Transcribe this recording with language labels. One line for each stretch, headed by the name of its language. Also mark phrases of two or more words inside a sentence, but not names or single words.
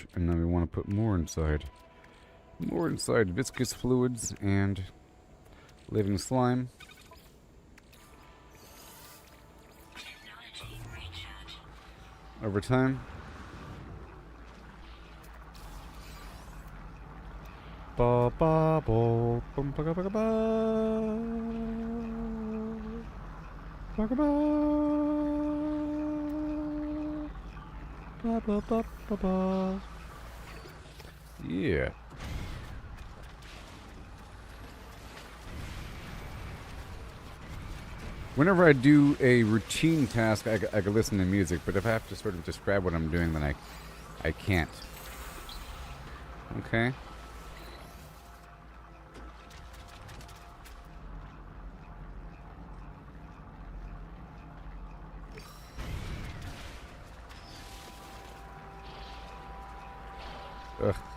English: And now we want to put more inside. More inside viscous fluids and living slime. Over time. Ba ba bo bum ba ga ba ga ba. Ba ga ba. Ba ba ba ba ba. Yeah. Whenever I do a routine task, I can listen to music, but if I have to sort of describe what I'm doing, then I can't. Okay. Ugh.